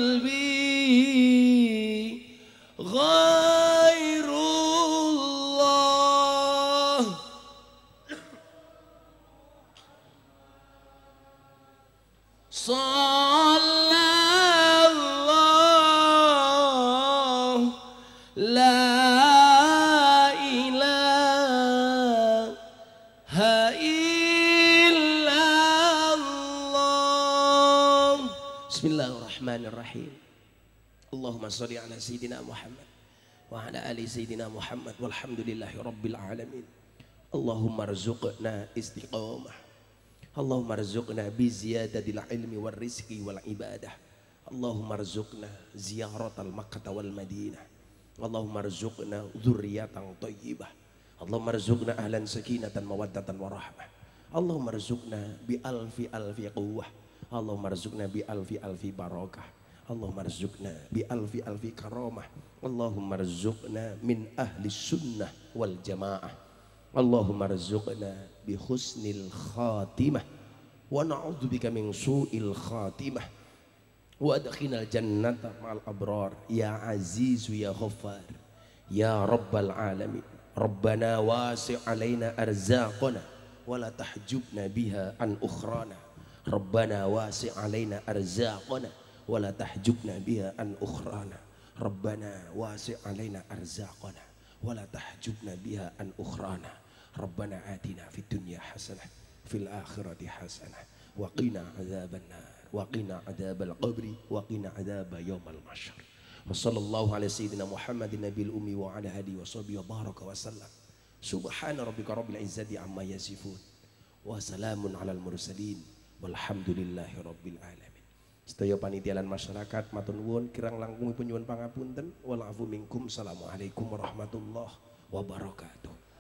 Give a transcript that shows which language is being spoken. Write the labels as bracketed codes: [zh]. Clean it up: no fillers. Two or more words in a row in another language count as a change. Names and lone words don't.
[ar] قلبي غير الله صلى الله لا إله إلا الله. بسم الله الرحمن الرحيم. اللهم صل على سيدنا محمد وعلى آل سيدنا محمد والحمد لله رب العالمين. اللهم ارزقنا استقامة. اللهم ارزقنا بزيادة العلم والرزق والعبادة. اللهم ارزقنا زيارة مكة والمدينة. اللهم ارزقنا ذرية طيبة. اللهم ارزقنا أهلا سكينة مودة ورحمة. اللهم ارزقنا بألف قوة. اللهم ارزقنا بألف بركة. اللهم ارزقنا بألف كرامة. اللهم ارزقنا من أهل السنة والجماعة. اللهم ارزقنا بحسن الخاتمة ونعوذ بك من سوء الخاتمة وأدخلنا الجنة مع الأبرار يا عزيز يا غفار يا رب العالمين. ربنا وسع علينا أرزاقنا ولا تحجبنا بها عن أخرانا. ربنا وسع علينا أرزاقنا ولا تحجبنا بها عن أخرانا. ربنا وسع علينا أرزاقنا ولا تحجبنا بها عن أخرانا. ربنا آتنا في الدنيا حسنة في الآخرة حسنة وقنا عذاب النار وقنا عذاب القبر وقنا عذاب يوم المحشر. وصلى الله على سيدنا محمد النبي الأمي وعلى آله وصحبه وبارك وسلم. سبحان ربك رب العزة عما يصفون وسلام على المرسلين والحمد لله رب العالمين. [jv] Sedaya panitia lan masyarakat matur nuwun kirang langkung nyuwun pangapunten [ar] والعفو منكم. السلام عليكم ورحمة الله وبركاته.